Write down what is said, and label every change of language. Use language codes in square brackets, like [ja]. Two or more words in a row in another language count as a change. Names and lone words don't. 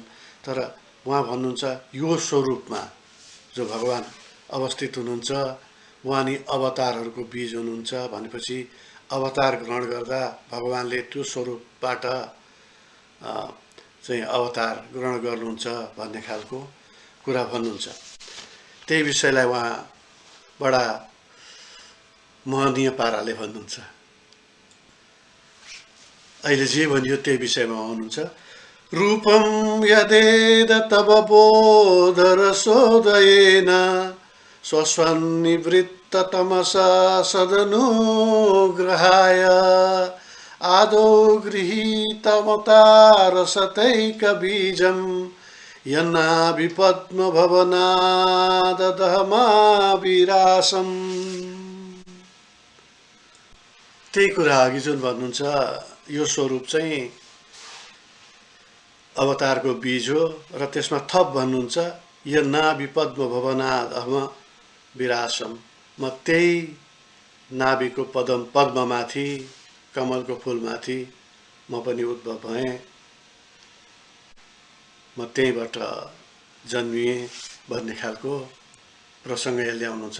[ne] तर उहाँ भन्नुहुन्छ यो स्वरूपमा जो भगवान अवस्थित हुनुहुन्छ उहाँ नि अवतारहरूको बीज हुनुहुन्छ भनेपछि अवतार ग्रहण गर्दा भगवानले त्यो स्वरूपबाट चाहिँ अवतार ग्रहण गर्नुहुन्छ भन्ने खालको कुरा भन्नुहुन्छ। त्यही विषयलाई उहाँ बडा महनीय पाराले भन्नुहुन्छ। अहिले जे भनियो त्यही विषयमा हुनुहुन्छ। [sa] रूपम यदेद तव बोधरसोदयेन स्वस्वनिवृत्त तमसा सदनुग्रहाय आदौ गृहीतमतारसतैकबीजं यन्नाभिपद्मभवनाददहमाविरासम्। [ne] त्यही कुरा अघि जुन भन्नुहुन्छ यो स्वरूप चाहिँ अवतारको बीज हो र त्यसमा थप भन्नुहुन्छ यन्नाभिपद्मभवनादहमाविरासम्। म त्यही नाभिको पद्ममाथि, कमलको फूलमाथि म पनि उद्भव भएँ, म त्यहीबाट जन्मिएँ भन्ने खालको प्रसङ्ग यहाँ ल्याउनुहुन्छ।